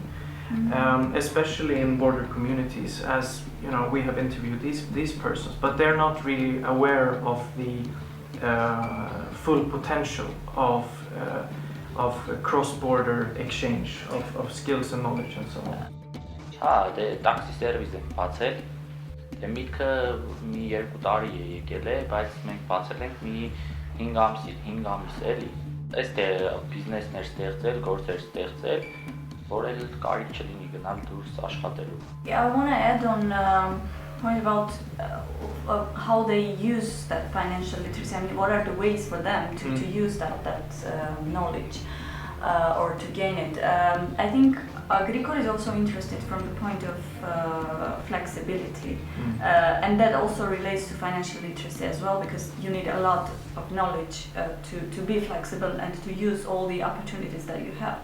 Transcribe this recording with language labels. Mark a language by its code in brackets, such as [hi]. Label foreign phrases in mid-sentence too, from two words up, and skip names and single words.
[en] Especially in border communities, as you know, we have interviewed these persons, but they're not really aware of the full potential of cross-border exchange of skills and knowledge and so on. [hy] Դե տաքսի սերվիս ենք բացել։ Դե միտքը մի 2 տարի է եկել է, բայց մենք բացել ենք մի 5 ամիս էլի։ Այստեղ բիզնեսներ ստեղծել, գործեր ստեղծել, որ էլ կարիք չլինի գնալ դուրս աշխատելու։ [en] Yeah, I want to add on point about how they use that financial literacy. I mean, what are the ways for them to use that knowledge or to gain it? I think Grigor is also interested from the point of flexibility, and that also relates to financial literacy as well, because you need a lot of knowledge to be flexible and to use all the opportunities that you have.